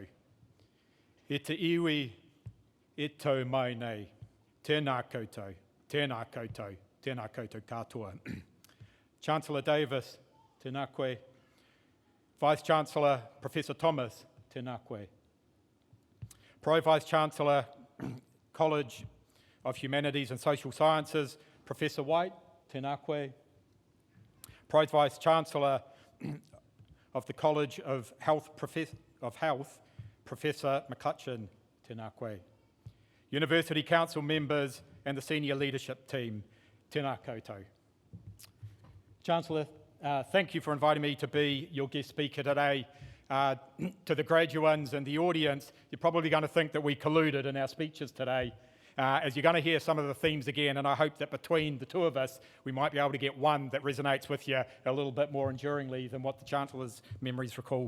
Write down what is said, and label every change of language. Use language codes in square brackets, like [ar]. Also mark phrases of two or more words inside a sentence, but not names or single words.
[mi] E te iwi e tau mai nei, tēnā koutou, tēnā koutou, tēnā koutou katoa. Chancellor Davis, tēnā koe. [en] Vice-Chancellor Professor Thomas, [mi] tēnā koe. [en] Pro-Vice-Chancellor, College of Humanities and Social Sciences, Professor White, [mi] tēnā koe. [en] Pro-Vice-Chancellor of the College of Health, Professor McCutcheon, [mi] tēnā koe. [en] University Council members and the senior leadership team, [mi] tēnā koutou. [en] Chancellor, thank you for inviting me to be your guest speaker today. To the graduates and the audience, you're probably going to think that we colluded in our speeches today, as you're going to hear some of the themes again, and I hope that between the two of us, we might be able to get one that resonates with you a little bit more enduringly than what the Chancellor's memories recall.